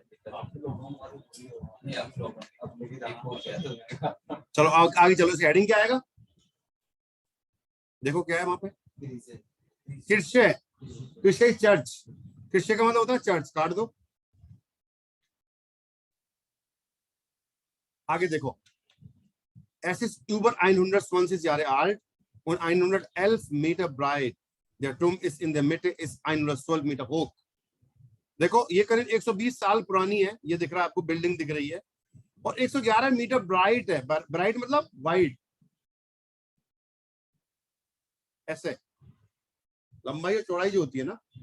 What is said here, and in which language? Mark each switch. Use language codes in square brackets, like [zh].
[hi] चलो आगे चलो। इस हेडिंग क्या आएगा देखो, क्या है वहां पे? किर्शे। किर्शे चर्च। किर्शे का मतलब होता है चर्च। काट दो। आगे देखो, [de] es ist über 120 Jahre alt und 111 Meter breit. Der Turm ist in der Mitte, ist 112 Meter hoch. [hi] देखो ये करीब 120 साल पुरानी है, ये दिख रहा है आपको, बिल्डिंग दिख रही है, और 111 मीटर ब्राइट है। ब्राइट मतलब वाइड, ऐसे लंबाई और चौड़ाई जो होती है ना।